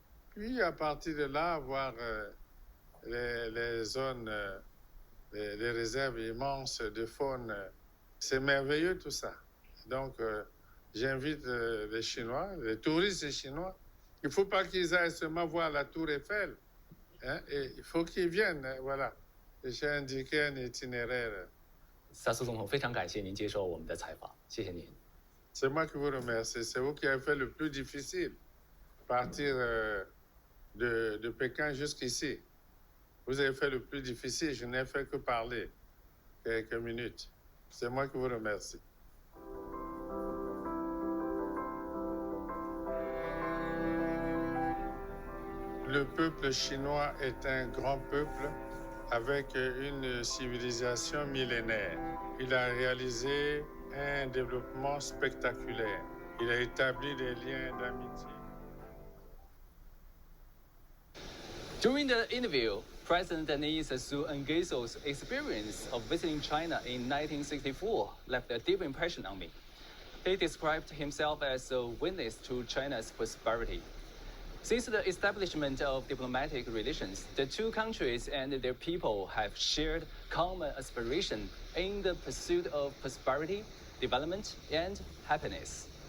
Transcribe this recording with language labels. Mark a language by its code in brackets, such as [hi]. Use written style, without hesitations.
[fr] Puis à partir de là, voir les zones, les réserves immenses de faune. C'est merveilleux tout ça. Donc, j'invite les Chinois, les touristes chinois. Il ne faut pas qu'ils aillent seulement voir la tour Eiffel. Hein, et il faut qu'ils viennent, voilà. J'ai indiqué un itinéraire. Il [zh] 萨苏总统，非常感谢您接受我们的采访，谢谢您。 [fr] C'est moi qui vous remercie. C'est vous qui avez fait le plus difficile, partir de Pékin jusqu'ici. Vous avez fait le plus difficile. Je n'ai fait que parler quelques minutes. C'est moi qui vous remercie. Le peuple chinois est un grand peuple avec une civilisation millénaire. Il a réalisé un développement spectaculaire. Il a établi des liens d'amitié. [en] During the interview, President Denis Sassou Nguesso's experience of visiting China in 1964 left a deep impression on me. He described himself as a witness to China's prosperity. Since the establishment of diplomatic relations, the two countries and their people have shared common aspiration in the pursuit of prosperity, development, and happiness.